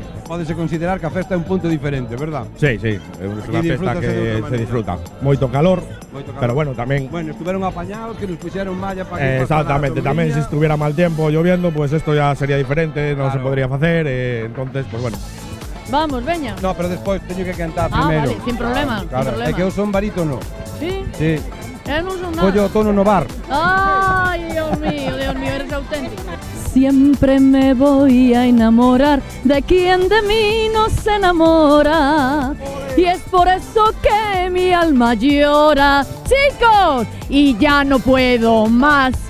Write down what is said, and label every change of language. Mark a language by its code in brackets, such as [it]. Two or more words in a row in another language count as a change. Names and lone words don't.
[gl] Pódese considerar que a festa é un punto diferente, verdad? [es] Sí, es una fiesta que se disfruta. [gl] Moito calor, [es] pero bueno, también... Bueno, estuvieron apañados, que nos pusieron malla para que... Exactamente, también si estuviera mal tiempo, lloviendo, pues esto ya sería diferente, no se podría hacer, entonces, pues bueno. Vamos, [gl] veña. No, pero despois teño que cantar primeiro. [es] Vale, sin problema, Claro, sin problema. [gl] é que eu son barítono. [es] Sí? Sí. [gl] Non son nada. Collo o tono no bar. [es] Ay, Dios mío, eres auténtico. Siempre me voy a enamorar de quien de mí no se enamora. Y es por eso que mi alma llora. Chicos, y ya no puedo más.